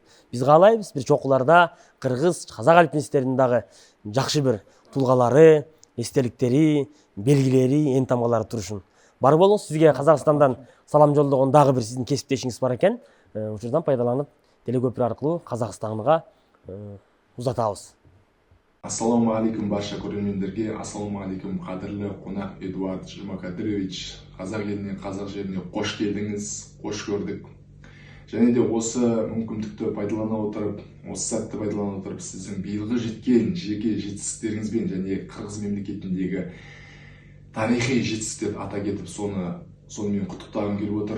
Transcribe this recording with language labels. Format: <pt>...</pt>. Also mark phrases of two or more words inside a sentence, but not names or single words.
<ky>Биз каалайбыз бир чокуларда кыргыз, казак альпинисттеринин дагы жакшы бир тулгалары, эстеликтери, белгилери, эн тамгалары турушун. Бар болуңуз, сизге Казакстандан салам жолдогон дагы бир сиздин кесиптешиңиз бар экен. Учурдан пайдаланып, телекөпүр аркылуу Казакстанга узатабыз.</ky> <kk>Ассаламу алейкум барша көрермендерге, ассаламу алейкум кадірлі қонақ Эдуард Жумакадырович. Қазақ еліне, қазақ жеріне қош келдіңіз, қош көрдік. Және де осы мүмкіндікті пайдалана отырып, осы сәтті пайдалана отырып, сіздің биылғы жеткен жеке жетістіктеріңізбен және Қырғыз мемлекетіндегі тарихи жетістіктерді ата кетіп, сонымен құттықтағым келіп отыр.</kk>